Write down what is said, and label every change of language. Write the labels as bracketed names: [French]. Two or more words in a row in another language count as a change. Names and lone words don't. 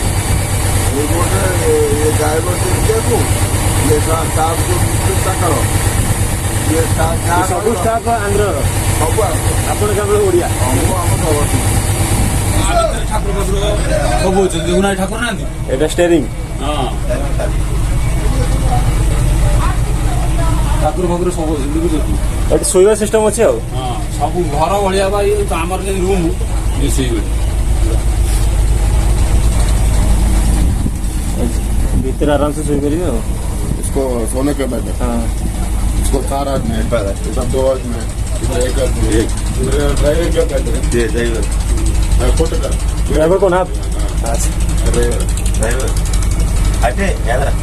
[Odia] ଏଇ ବୋଟରେ ଡ୍ରାଇଭର ଦେଖିବାକୁ ଇଏ ଷ୍ଟାଫ୍ ଯେଉଁ ମିସ୍ତ୍ରୀ ତାଙ୍କର ଇଏ ସବୁ ଷ୍ଟାଫ୍ ଆନ୍ଧ୍ରର? ସବୁ ଆପଣ କେବଳ ଓଡ଼ିଆ? ମୁଁ ଆମ ଠାକୁର ଫାକୁର ସବୁ ଅଛନ୍ତି ଦେଖୁନା ଠାକୁର ନାହାନ୍ତି [Bangla] এটা স্টিয়ারিং [Odia] ହଁ ଠାକୁର ଫାକୁର ସବୁ ଅଛନ୍ତି ବୁଝୁଛନ୍ତି ଏଠି ଶୋଇବା ସିଷ୍ଟମ ଅଛି ଆଉ ହଁ ସବୁ ଘର ଭଳିଆ ବା ଇଏ ତ ଆମର ଯେମିତି ରୁମ୍ ଇଏ ସେଇଭଳି ଭିତରେ ଆରାମସେ ଶୋଇପାରିବେ ଆଉ [Hindi] इसको सोने के बेड है [Odia] ହଁ [Hindi] इसको 4 आदमी है इधर 2 आदमी है इधर 1 आदमी है इधर ड्राइवर का बेड है ये ड्राइवर फोटो का ड्राइवर कौन आप अच्छा ड्राइवर हटे याद रख